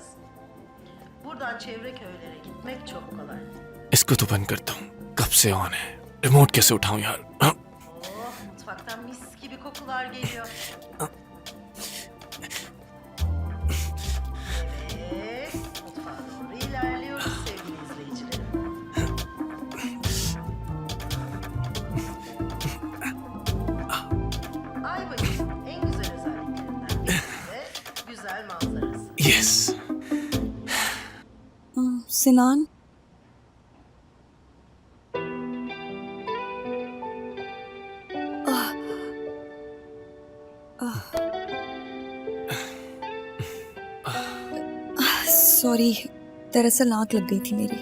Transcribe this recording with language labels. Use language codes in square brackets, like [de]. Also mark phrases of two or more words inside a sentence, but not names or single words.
[tr] Buradan çevre köylere gitmek çok kolay. [hi] इसको तो बंद करता हूँ, कब से ऑन है? रिमोट कैसे उठाऊं यार? हाँ? [tr] Oh, mutfaktan mis gibi kokular geliyor. Evet, mutfağa doğru ilerliyoruz sevgili izleyicilerim. Ayvalık'ın en güzel özelliklerinden birisi de güzel manzarası. Yes. [hi] सिनान, सॉरी, दरअसल आँख लग गई थी मेरी।